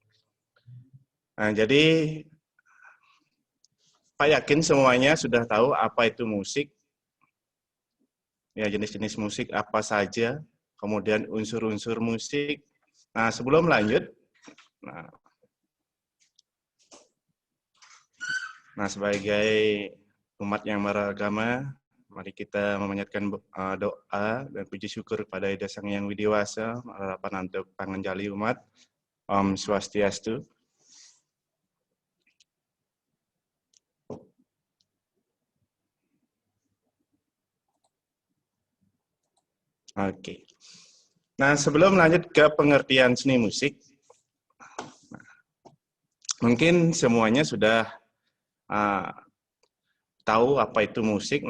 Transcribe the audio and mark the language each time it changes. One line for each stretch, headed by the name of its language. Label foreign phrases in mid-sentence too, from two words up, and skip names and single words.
Indonesian: Jadi Pak yakin semuanya sudah tahu apa itu musik, ya jenis-jenis musik apa saja, kemudian unsur-unsur musik. Sebelum lanjut, sebagai umat yang beragama, mari kita memanjatkan doa dan puji syukur kepada Ida Sang Yang Widiwasa, harapan untuk pangenjali umat.
Balinese: Om Swastiastu.
Indonesian: Oke. Sebelum lanjut ke pengertian seni musik, mungkin semuanya sudah tahu apa itu musik.